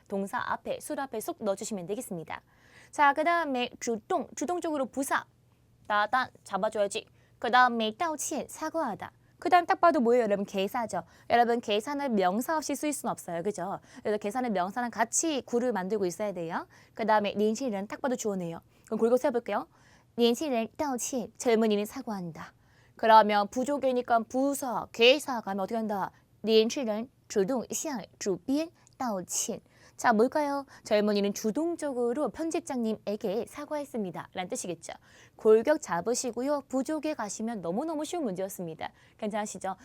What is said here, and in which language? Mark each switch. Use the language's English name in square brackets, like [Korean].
[Korean] 동사 앞에, 술 앞에 쏙 넣어주시면 되겠습니다. 자, 그 다음에 주동적으로 부사. 따단 잡아줘야지. 그 다음에 道歉 사과하다. 그 다음 딱 봐도 뭐예요? 여러분 개사죠. 여러분 개사는 명사 없이 쓰일 수는 없어요. 그죠? 그래서 개사는 명사랑 같이 구를 만들고 있어야 돼요. 그 다음에 年轻人 딱 봐도 주어네요. 그럼 골고 세볼게요. [Chinese] 年轻人道歉 [Korean] 젊은이는 사과한다. 그러면 부족이니까 부사, 개사 가면 어떻게 한다? [Chinese] 年轻人主动向主编道歉 [Korean] 자, 뭘까요? 젊은이는 주동적으로 편집장님에게 사과했습니다. 라는 뜻이겠죠. 골격 잡으시고요. 부족에 가시면 너무너무 쉬운 문제였습니다. 괜찮으시죠?